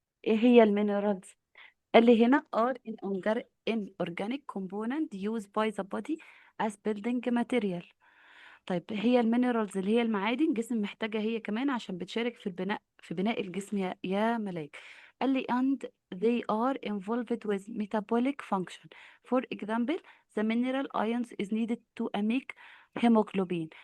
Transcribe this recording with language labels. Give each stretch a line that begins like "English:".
Arabic: ايه هي المينرالز؟ قال لي هنا
English: are in organic component used by the body as building material.
Arabic: طيب هي المينرالز اللي هي المعادن جسم محتاجة هي كمان عشان بتشارك في البناء، في بناء الجسم يا ملاك. قال لي
English: and they are involved with metabolic function. For example, the mineral ions is needed to make hemoglobin.